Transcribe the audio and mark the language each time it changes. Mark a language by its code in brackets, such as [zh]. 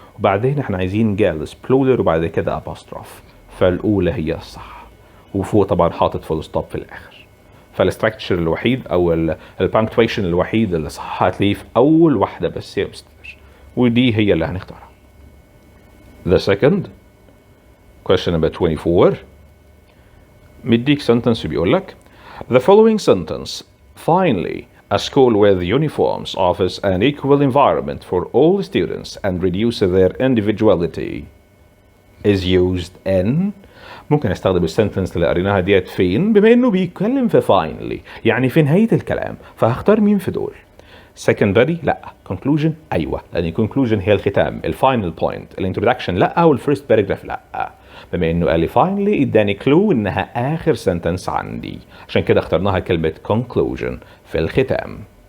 [ar] وبعدين احنا عايزين girls plural وبعد كده apostrophe، فالاولى هي الصح، وفوق طبعا حاطط فول ستوب في الاخر. فالاستراكشر الوحيد او البانكتويشن الوحيد اللي صح هتلاقيه في اول واحده بس يا مستر، ودي هي اللي هنختارها. [en] The second question number 24 مديك sentence [ar] بيقول لك [en] the following sentence finally a school with uniforms offers an equal environment for all students and reduces their individuality is used in. [ar] ممكن استخدم السنتنس اللي قريناها ديت فين بما انه بيتكلم في finally يعني في نهاية الكلام، فهختار مين في دول؟ secondary لا، conclusion ايوه، لان conclusion هي الختام، الفاينل بوينت، الانترودكشن لا، والفيرست باراجراف لا. بما انه قال لي finally اداني كلو انها اخر سنتنس عندي، عشان كده اخترناها كلمة conclusion في الختام.